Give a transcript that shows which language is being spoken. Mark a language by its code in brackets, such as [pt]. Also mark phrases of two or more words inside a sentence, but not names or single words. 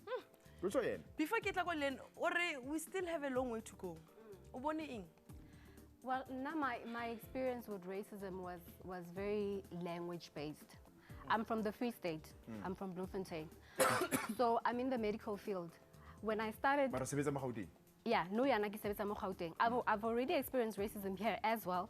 [en] before [nso] ke tla go len [en] we still have a long way to go [nso] o bone eng. [en] Well, now my experience with racism was very language-based. I'm from the Free State. I'm from Bloemfontein. So I'm in the medical field. When I started... Yeah, no, I've already experienced racism here as well.